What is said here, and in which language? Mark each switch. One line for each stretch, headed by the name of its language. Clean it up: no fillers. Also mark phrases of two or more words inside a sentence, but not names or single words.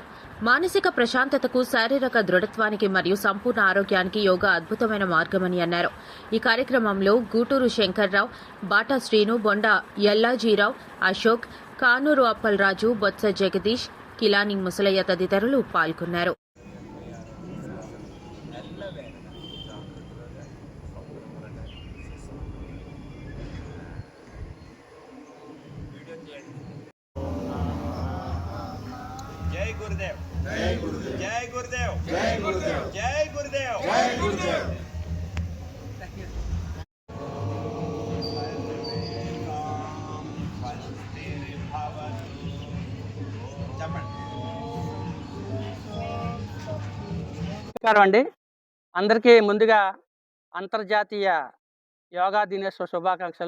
Telugu: మానసిక ప్రశాంతతకు, శారీరక దృఢత్వానికి మరియు సంపూర్ణ ఆరోగ్యానికి యోగా అద్భుతమైన మార్గమని అన్నారు. ఈ కార్యక్రమంలో గూటూరు శంకర్రావు, బాటా శ్రీను, బొండా యల్లాజీరావు, అశోక్, కానూరు అప్పలరాజు, బొత్స జగదీష్, కిలాని ముసలయ్య తదితరులు పాల్గొన్నారు.
Hindi: जय गुरुदेव जय गुरुदेव जय गुरुदेव जय गुरुदेव जय गुरुदेव जय गुरुदेव
Telugu: నమస్కారం అండి. అందరికీ ముందుగా అంతర్జాతీయ యోగా దినోత్సవ శుభాకాంక్షలు.